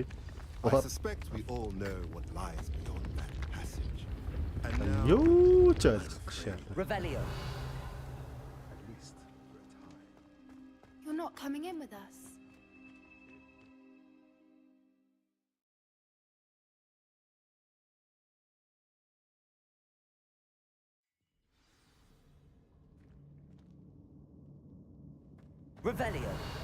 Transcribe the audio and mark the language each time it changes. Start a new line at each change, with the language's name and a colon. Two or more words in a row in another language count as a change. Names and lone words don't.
English: I suspect we all know what lies beyond that passage. And now,
Mongolian: Юу ч ойлгохгүй шээ.
English: Revelio! at least for a time. You're not coming in with us. Revelio!